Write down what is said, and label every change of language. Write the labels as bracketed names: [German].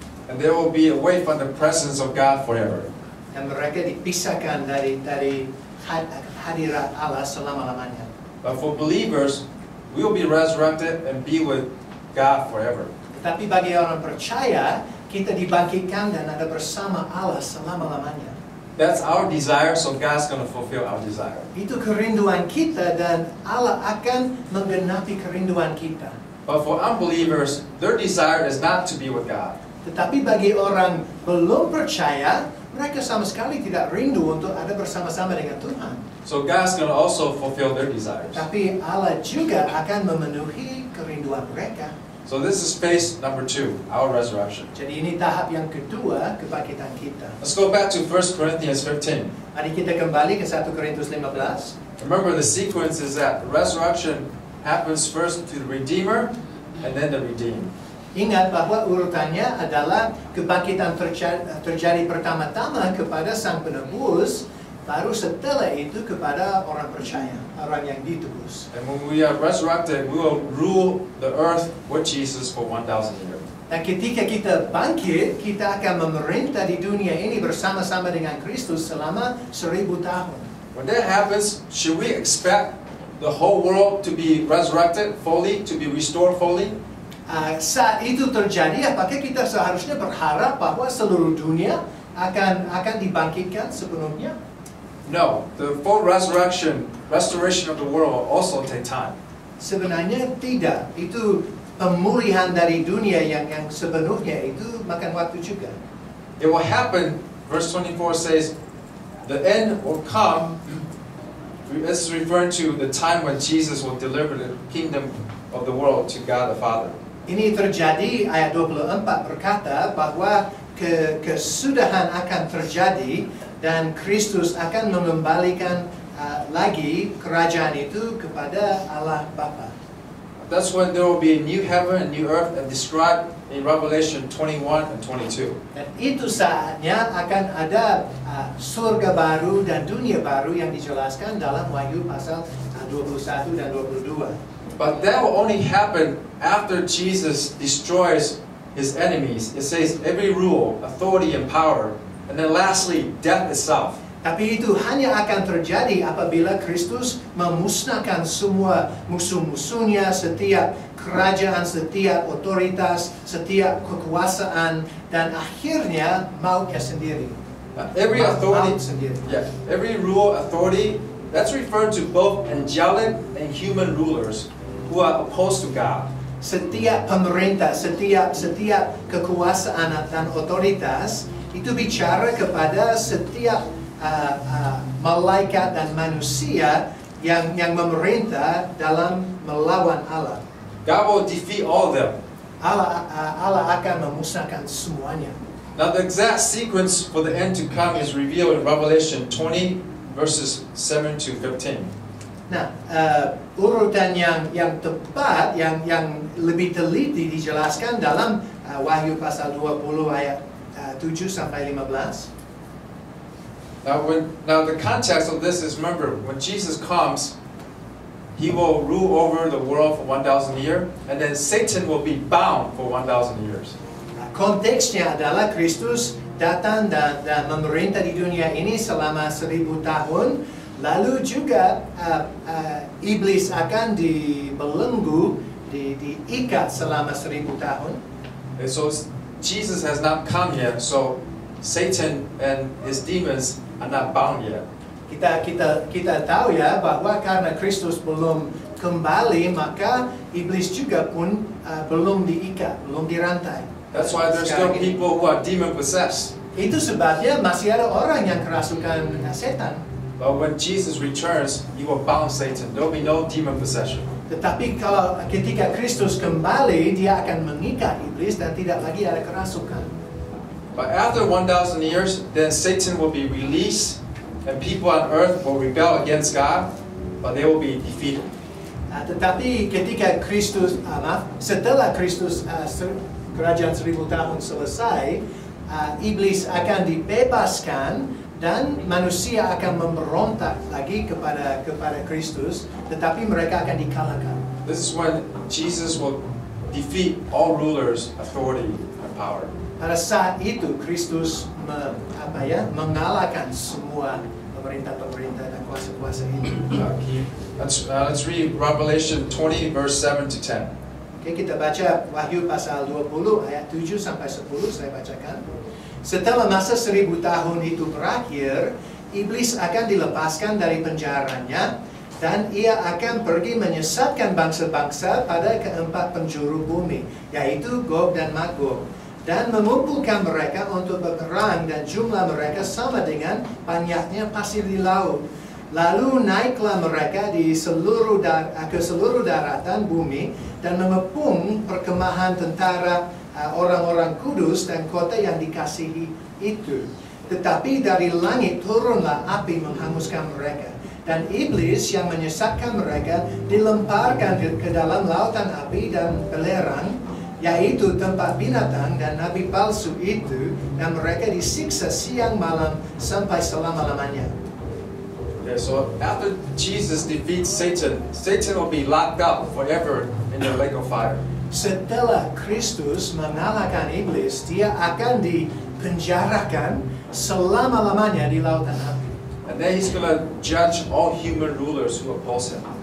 [English] And they will be away from the presence of God forever. [Indonesian] Dan mereka dipisahkan dari hadirat Allah selama-lamanya. [English] But for believers, we will be resurrected and be with God forever. [Indonesian] Tetapi bagi orang percaya, kita dibangkitkan dan ada bersama Allah selama-lamanya. [English] That's our desire, so God's going to fulfill our desire. [Indonesian] Itu kerinduan kita dan Allah akan menggenapi kerinduan kita. [English] But for unbelievers, their desire is not to be with God. [Indonesian] Tetapi bagi orang belum percaya, mereka sama sekali tidak rindu untuk ada bersama-sama dengan Tuhan. [English] So God's going to also fulfill their desires. [Indonesian] Tapi Allah juga akan memenuhi kerinduan mereka. [English] So this is phase number 2, our resurrection. [Indonesian] Jadi ini tahap yang kedua kebangkitan kita. [English] Let's go back to 1 Corinthians 15. [Indonesian] Mari kita kembali ke 1 Korintus 15. [English] Remember, the sequence is that the resurrection happens first to the Redeemer and then the redeemed. [Indonesian] Ingat bahwa urutannya adalah kebangkitan terjadi pertama-tama kepada Sang Penebus, baru setelah itu kepada orang percaya, orang yang ditebus. [English] And when we are resurrected, we will rule the earth with Jesus for 1,000 years. [Indonesian] Dan ketika kita bangkit, kita akan memerintah di dunia ini bersama-sama dengan Kristus selama 1000 tahun. [English] When that happens, should we expect the whole world to be resurrected fully, to be restored fully? [Indonesian] Saat itu terjadi, apakah kita seharusnya berharap bahwa seluruh dunia akan dibangkitkan sepenuhnya? [English] No, the full restoration of the world will also take time. [Indonesian] Sebenarnya tidak. Itu pemulihan dari dunia yang sepenuhnya itu makan waktu juga. [English] It will happen, verse 24 says, the end will come. This is referring to the time when Jesus will deliver the kingdom of the world to God the Father. [Indonesian] Ini terjadi, ayat 24 berkata bahwa kesudahan akan terjadi dan Kristus akan mengembalikan lagi kerajaan itu kepada Allah Bapa. [English] That's when there will be a new heaven and new earth, and described in Revelation 21 and 22. [Indonesian] Dan itu saatnya akan ada surga baru dan dunia baru yang dijelaskan dalam Wahyu pasal 21 dan 22. [English] But that will only happen after Jesus destroys his enemies. It says every rule, authority, and power. And then lastly, death itself. [Indonesian] Tapi itu hanya akan terjadi apabila Kristus memusnahkan semua musuh-musuhnya, setiap kerajaan, setiap otoritas, setiap kekuasaan, dan akhirnya mautnya sendiri. [English] Every authority, [Indonesian] Maut sendiri. [English] every rule, authority, that's referred to both angelic and human rulers who are opposed to God. [Indonesian] Setiap pemerintah, setiap kekuasaan dan otoritas itu bicara kepada setiap malaikat dan manusia yang memerintah dalam melawan Allah. [English] God will defeat all of them. [Indonesian] Allah akan memusnahkan semuanya. [English] Now the exact sequence for the end to come is revealed in Revelation 20 verses 7 to 15. [Indonesian] Nah, urutan yang tepat, yang lebih teliti dijelaskan dalam Wahyu pasal 20 ayat 7 sampai 15. [English] Now the context of this is, remember, when Jesus comes, He will rule over the world for 1,000 years, and then Satan will be bound for 1,000 years. [Indonesian] Konteksnya adalah Kristus datang dan memerintah di dunia ini selama 1,000 tahun. Lalu juga iblis akan dibelenggu, diikat selama 1,000 tahun. [English] And so Jesus has not come yet, so Satan and his demons are not bound yet. [Indonesian] Kita tahu ya bahwa karena Kristus belum kembali, maka iblis juga pun belum diikat, belum dirantai. [English] That's why there's still people who are demon possessed. [Indonesian] Itu sebabnya masih ada orang yang kerasukan setan. [English] But when Jesus returns, He will bound Satan. There will be no demon possession. [Indonesian] Tetapi kalau ketika Kristus kembali, Dia akan mengikat iblis dan tidak lagi ada kerasukan. [English] But after 1,000 years, then Satan will be released, and people on earth will rebel against God, but they will be defeated. [Indonesian] Tetapi ketika setelah Kristus kerajaan 1,000 tahun selesai, iblis akan dibebaskan dan manusia akan memberontak lagi kepada Kristus, tetapi mereka akan dikalahkan. [English] This is when Jesus will defeat all rulers, authority, and power. [Indonesian] Pada saat itu Kristus mengalahkan semua pemerintah-pemerintah dan kuasa-kuasa itu. [English] Let's read Revelation 20 verse 7 to 10. [Indonesian] Oke, kita baca Wahyu pasal 20 ayat 7 sampai 10, saya bacakan. Setelah masa 1,000 tahun itu berakhir, iblis akan dilepaskan dari penjaranya dan ia akan pergi menyesatkan bangsa-bangsa pada keempat penjuru bumi, yaitu Gog dan Magog, dan mengumpulkan mereka untuk berperang, dan jumlah mereka sama dengan banyaknya pasir di laut. Lalu naiklah mereka ke seluruh daratan bumi dan mengepung perkemahan tentara orang-orang kudus dan kota yang dikasihi itu. Tetapi dari langit turunlah api menghanguskan mereka. Dan iblis yang menyesatkan mereka dilemparkan ke dalam lautan api dan belerang, yaitu tempat binatang dan nabi palsu itu, dan mereka disiksa siang malam sampai selama-lamanya. [English] Okay, so after Jesus defeats Satan, Satan will be locked up forever in the lake of fire. [Indonesian] Setelah Kristus mengalahkan iblis, Dia akan dipenjarakan selama-lamanya di lautan api. [English] And then He's going to judge all human rulers who oppose Him.